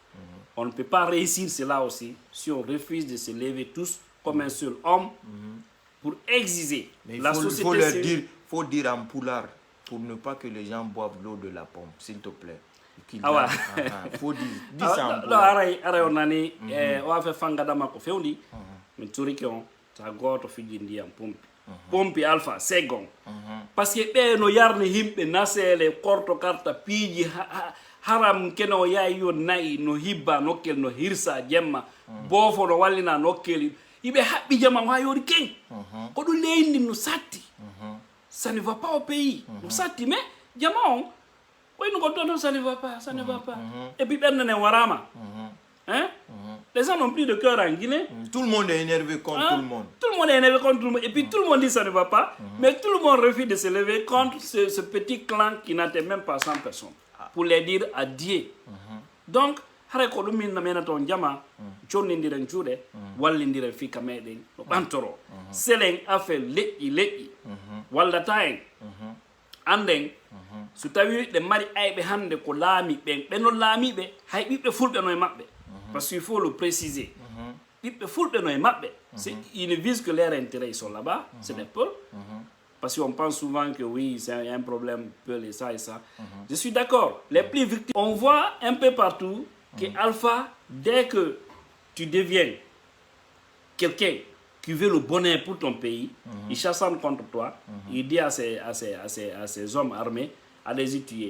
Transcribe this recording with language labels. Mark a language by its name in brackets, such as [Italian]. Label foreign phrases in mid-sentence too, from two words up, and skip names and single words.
[French] On ne peut pas réussir cela aussi si on refuse de se lever tous comme un seul homme pour exiger la société. Il faut dire en poulard pour ne pas que les gens boivent l'eau de la pompe, s'il te plaît. Il faut dire ça en poulard. On va faire [Fula] fangadama ko fewndi [French] mais turiki on [Fula] ta goto fijindi [French] en pompe. [Fula] Pompi Alpha Segon [French] parce que [Fula] ɓe no yarni himɓe nasele korto karta piiji haram keno yayi nayi no hibba nokkel no hirsa jemma boofo no wallina nokkel yiɓe haɓɓi jama ha yori ken ko ɗum leydi no satti [French] ça ne va pas au pays [Fula] no satti mais jama on wayno ko toon [French] ça ne va pas et puis [Fula] ɓernane warama hein? [French] Les gens n'ont plus de cœur en Guinée. Tout le monde est énervé contre tout le monde. Tout le monde est énervé contre tout le monde. Et puis tout le monde dit que ça ne va pas. Mais tout le monde refuse de se lever contre ce petit clan qui n'atteint même pas 100 personnes. Pour les dire adieu. Donc, [Fula] hareko ɗum min namena toon jama connidiren juuɗe wallidiren fika meɗen no ɓantoro selen affaire leƴƴi wallata en anden so tawi ɗe mari ayɓe hannde ko laami ɓen ɓenon laamiɓe hay ɓiɓɓe fulɓe no e maɓɓe. [French] Parce qu'il faut le préciser. Ils ne visent que leur intérêt, ils sont là-bas, c'est des peuples. Parce qu'on pense souvent que oui, il y a un problème, peul et ça et ça. Je suis d'accord. Les plus victimes, on voit un peu partout que Alpha, dès que tu deviens quelqu'un qui veut le bonheur pour ton pays, il chassent contre toi, il dit à ces hommes armés, allez-y tuer.